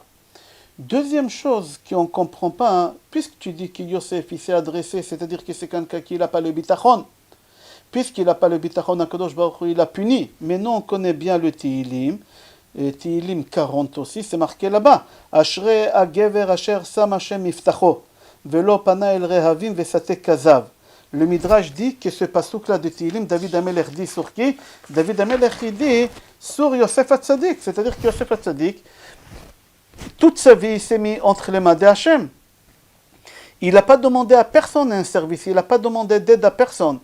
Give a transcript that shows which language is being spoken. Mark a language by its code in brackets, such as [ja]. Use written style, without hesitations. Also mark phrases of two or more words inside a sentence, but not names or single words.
[fr] Deuxième chose qu'on ne comprend pas, hein, puisque tu dis que Yosef il s'est adressé, c'est-à-dire que c'est quelqu'un qui n'a pas le bitachon. Puisqu'il n'a pas le bitachon, [he] הקדוש ברוך הוא, [fr] il a puni. Mais nous, on connaît bien le Tehillim. Tehillim 40 aussi, c'est marqué là-bas. [he] אשרי הגבר אשר שם השם מבטחו, ולא פנה אל רהבים ושטי כזב. [fr] Le Midrash dit que ce passouk-là de Tehillim, David Amelech dit sur qui? David Amelech dit sur Yosef HaTzadik. C'est-à-dire que Yosef HaTzadik, toute sa vie, il s'est mis entre les mains de Hashem. Il n'a pas demandé à personne un service, il n'a pas demandé d'aide à personne.